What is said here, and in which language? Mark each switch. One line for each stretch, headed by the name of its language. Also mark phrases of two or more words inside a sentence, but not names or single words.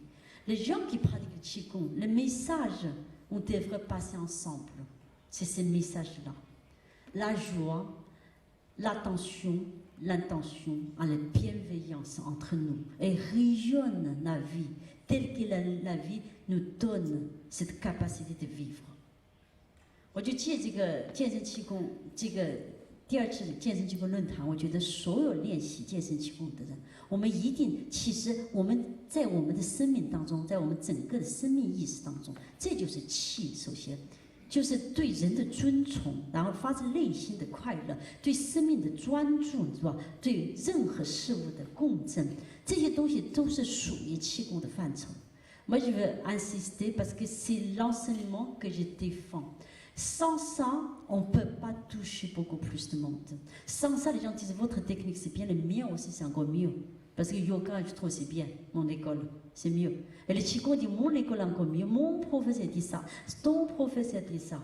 French: Les gens qui pratiquent le qigong, le message, on devrait passer ensemble. C'est ce message-là. La joie, l'attention, l'intention, la bienveillance entre nous et rayonne la vie telle que la vie nous donne cette capacité de vivre。
Chinese: 我就借这个健身气功这个第2次健身气功论坛，我觉得所有练习健身气功的人，我们一定，其实我们在我们的生命当中，在我们整个的生命意识当中，这就是气。首先。就是对人的尊崇，然后发自内心的快乐，对生命的专注，是吧？对任何事物的共振，这些东西都是属于气功的范畴。
French: Moi, je veux insister parce que c'est l'enseignement que je défends. Sans ça, on ne peut pas toucher beaucoup plus de monde. Sans ça, les gens disent votre technique c'est bien, le mien aussi c'est encore mieux. Parce que yoga, je trouve c'est bien, mon école, c'est mieux. Et le qigong dit mon école encore mieux, mon professeur dit ça, ton professeur dit ça.